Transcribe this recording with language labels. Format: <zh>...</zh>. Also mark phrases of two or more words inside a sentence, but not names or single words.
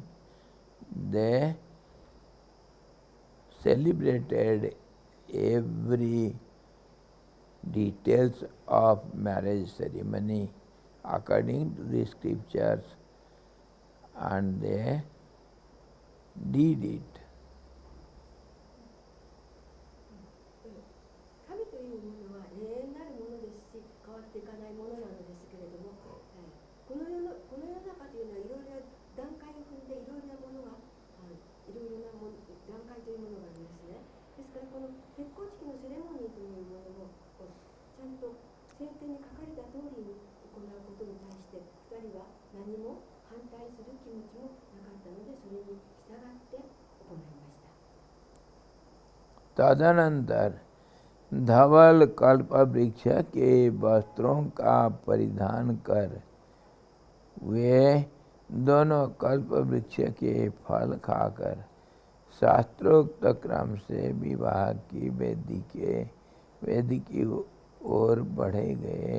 <en>They celebrated every details of marriage ceremony according to the scriptures, and they did it.</en> <ja>神というものは永遠なるものですし、変わっていかないものなのですけれども、この世中というのはいろいろな段階を踏んでいろいろなものが、いろいろな段階というものがありますね。ですからこの結婚式のセレモニーというものをちゃんと聖典に書かれた通りに行うことに対して2人は何も反対する気持ちもなかったので、それに従って行いました。</ja> <hi>तदनंतर धवल कल्प वृक्ष के वस्त्रों का परिधान कर वे दोनों कल्प वृक्ष के फल खाकर शास्त्रोक्त क्रम से विवाह की वेदी की ओर बढ़े गए।</hi>